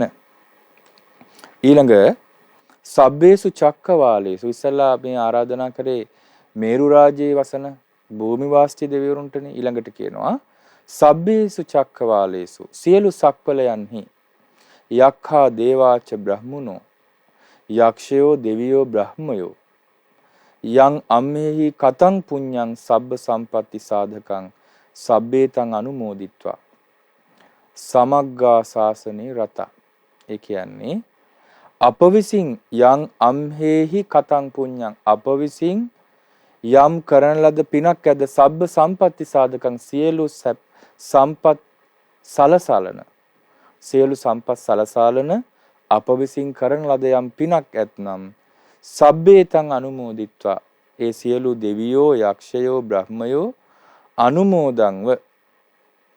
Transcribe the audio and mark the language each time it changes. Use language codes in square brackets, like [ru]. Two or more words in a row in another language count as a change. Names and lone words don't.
[si] ඊළඟ [pi] සබ්බේසු චක්කවාලේසු [si] ඉස්සලා මේ ආරාධනා කරේ මේරු රාජ්‍යයේ වසන භූමි වාස්ති දෙවිවරුන්ටනේ. ඊළඟට කියනවා [pi] සබ්බේසු චක්කවාලේසු [si] සියලු සක්වලයන්හි [pi] යක්ඛා දේවාච බ්‍රහ්මනෝ [si] යක්ෂයෝ දෙවියෝ බ්‍රහ්මයෝ [pi] යං අම්මේහි කතං පුඤ්ඤං සබ්බ සම්පatti සාධකං සබ්බේතං අනුමෝදිත්වා සමග්ගා ශාසනේ රත. [si] ඒ කියන්නේ අප විසින් [pi] යං අම්හෙහි කතං පුඤ්ඤං [si] අප විසින් යම් කරන ලද පිනක් ඇද [pi] සබ්බ සම්පatti සාධකං [si] සියලු සම්පත් සලසලන සියලු සම්පත් සලසලන අප විසින් කරන ලද යම් පිනක් ඇතනම් [pi] සබ්බේතං අනුමෝදිත්වා [si] ඒ සියලු දෙවියෝ යක්ෂයෝ බ්‍රහ්මයෝ අනුමෝදන්ව